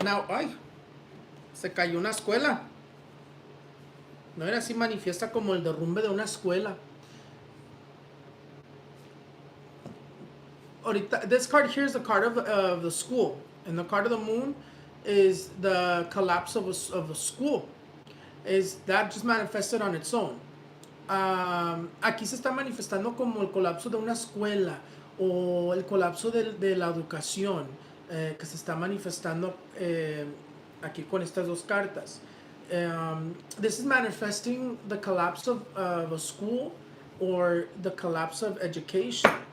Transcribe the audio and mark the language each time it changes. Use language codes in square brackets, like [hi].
[es] Now, ay, se cayó una escuela. No era así, manifiesta como el derrumbe de una escuela. [en] Ahorita, this card here is the card of the school. And the card of the moon is the collapse of a school. Is that just manifested on its own. [es] Aquí se está manifestando como el colapso de una escuela o el colapso de la educación que se está manifestando aquí con estas dos cartas. [en] This is manifesting the collapse of a school or the collapse of education.